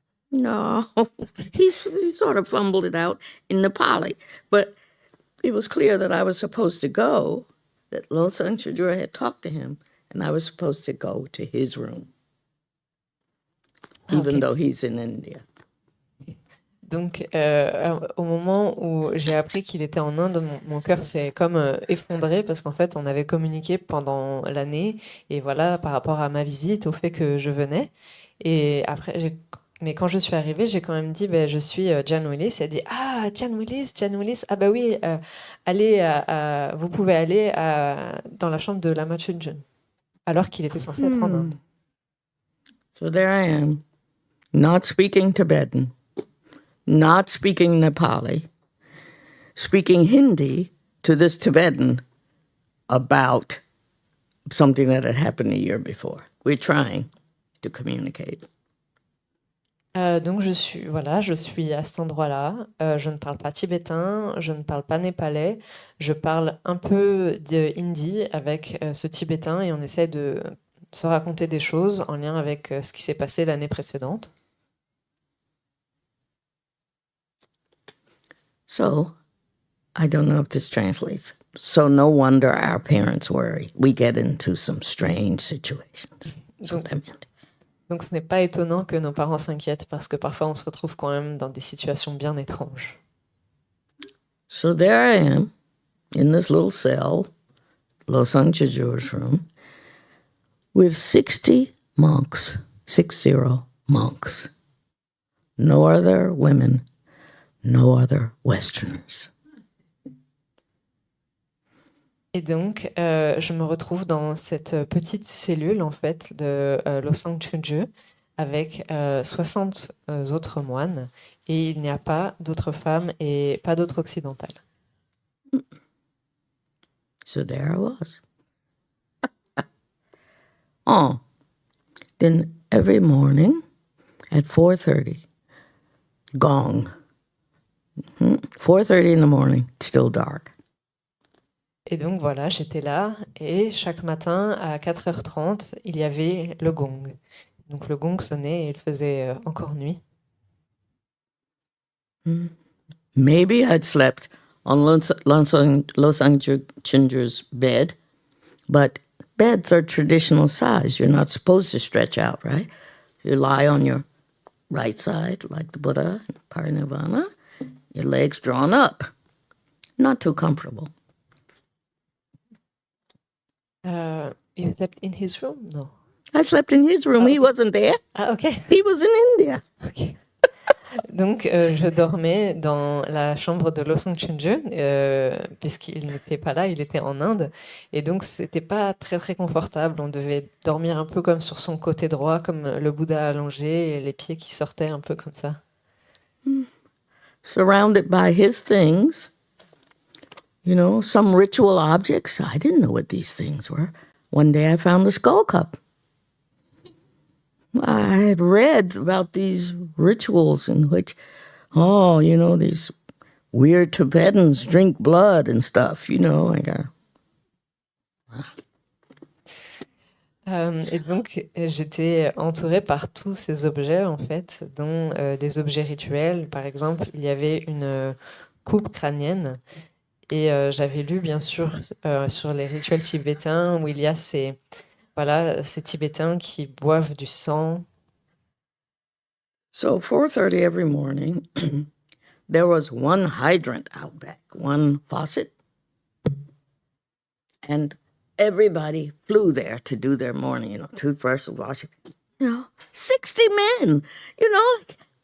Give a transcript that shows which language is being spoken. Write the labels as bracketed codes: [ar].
[en] No, he sort of fumbled it out in Nepali, but it was clear that I was supposed to go, that Losang Chudra had talked to him, and I was supposed to go to his room, even though he's in India. [fr] Donc, au moment où j'ai appris qu'il était en Inde, mon cœur s'est comme effondré parce qu'en fait, on avait communiqué pendant l'année et voilà, par rapport à ma visite, au fait que je venais. Et après, mais quand je suis arrivée, j'ai quand même dit, je suis Jan Willis. Et elle dit, ah, Jan Willis, ah bah oui, allez, vous pouvez aller dans la chambre de Lama Chunjun, alors qu'il était censé être en Inde. [en] So there I am, not speaking Tibetan, not speaking Nepali, speaking Hindi to this Tibetan about something that had happened a year before. We're trying to communicate. [fr] Donc je suis à cet endroit-là. Je ne parle pas tibétain, je ne parle pas népalais. Je parle un peu de hindi avec ce tibétain et on essaie de se raconter des choses en lien avec ce qui s'est passé l'année précédente. [en] So, I don't know if this translates. So no wonder our parents worry. We get into some strange situations. That's what I meant. [fr] Donc ce n'est pas étonnant que nos parents s'inquiètent parce que parfois on se retrouve quand même dans des situations bien étranges. [en] So there I am in this little cell, Losang Chögyör's room, with 60 monks, 60 monks. No other women, no other Westerners. [fr] Et donc, je me retrouve dans cette petite cellule, en fait, de Losang Chögyö avec 60 autres moines. Et il n'y a pas d'autres femmes et pas d'autres occidentales. [en] So there I was. Oh, then every morning at 4:30, gong. 4:30 in the morning, it's still dark. [fr] Et donc voilà, j'étais là et chaque matin à 4h30, il y avait le gong. Donc le gong sonnait et il faisait encore nuit. [en] Maybe I'd slept on Losang Chenjer's bed, but beds are traditional size. You're not supposed to stretch out, right? You lie on your right side like the Buddha, Parinirvana, your legs drawn up. Not too comfortable. You slept in his room? No. I slept in his room. He wasn't there. Ah, ok. He was in India. Ok. [fr] Donc, je dormais dans la chambre de Losang Chögyö, puisqu'il n'était pas là, il était en Inde. Et donc, c'était pas très, très confortable. On devait dormir un peu comme sur son côté droit, comme le Bouddha allongé, et les pieds qui sortaient un peu comme ça. [en] Surrounded by his things, you know, some ritual objects. I didn't know what these things were. One day I found a skull cup. I had read about these rituals in which, you know, these weird Tibetans drink blood and stuff, you know. [fr] Et donc, j'étais entourée par tous ces objets, en fait, dont des objets rituels. Par exemple, il y avait une coupe crânienne. Et j'avais lu, bien sûr, sur les rituels tibétains, où il y a ces Tibétains qui boivent du sang. [en] So 4:30 every morning, there was one hydrant out back, one faucet, and everybody flew there to do their morning, you know, toothbrush, washing, 60 men, you know.